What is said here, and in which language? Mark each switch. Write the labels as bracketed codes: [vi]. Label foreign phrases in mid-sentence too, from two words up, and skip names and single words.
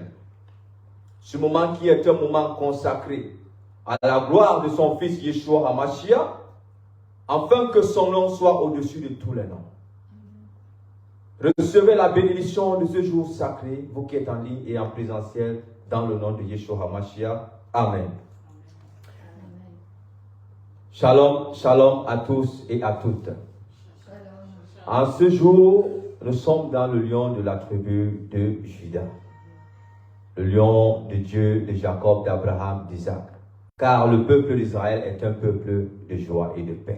[fr] Ce moment qui est un moment consacré à la gloire de son fils [he] ישוע המשיח, [fr] afin que son nom soit au-dessus de tous les noms. Recevez la bénédiction de ce jour sacré, vous qui êtes en ligne et en présentiel, dans le nom de [he] ישוע המשיח. [fr] Amen. Shalom, shalom à tous et à toutes. En ce jour, nous sommes dans le lion de la tribu de Juda. Le lion de Dieu, de Jacob, d'Abraham, d'Isaac. Car le peuple d'Israël est un peuple de joie et de paix.